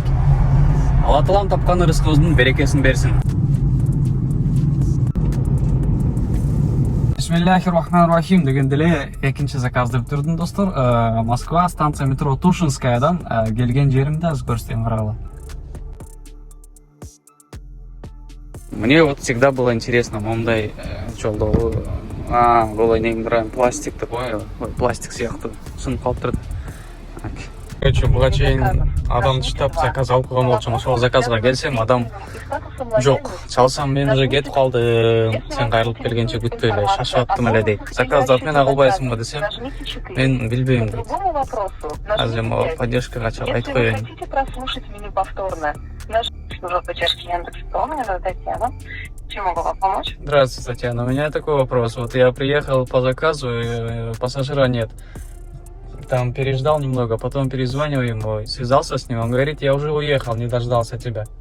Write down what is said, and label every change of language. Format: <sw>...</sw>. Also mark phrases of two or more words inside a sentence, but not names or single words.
<ky>Алла таалам тапкан рызкыңыздын берекесин берсин.</ky> <ar>بسم الله الرحمن الرحيم</ar> <ky>дегенде эле экинчи заказды бүтүрдүм достор. Москва</ky> <ru>станция метро</ru> <ky>Тушинскаядан келген жеримди азыр көрсөтөйм, карагыла.</ky> <ru>Мне вот всегда было интересно,</ru> <ky>мондай жолдогу голой негиндирайм пластикти коюп, пластик сыяктуу сынып калып турат. Короче, буга чейин адам таштап заказ алып койгон болчумун. Ошол заказга келсем адам жок. Чалсам мен уже кетип калдым. Сен кайрылып келгенче күтпөй эле, шашып аттым эле дейт. Заказды отмена кылбайсыңбы десем, мен билбейм дейт. Азыр могу поддержкага чалып айтып коеюн.</ky> <ru>Чем могу вам помочь? Здравствуйте, Татьяна. У меня такой вопрос. Вот я приехал по заказу, пассажира нет. Там переждал немного, потом перезвонил ему, связался с ним. Он говорит, я уже уехал, не дождался тебя.</ru>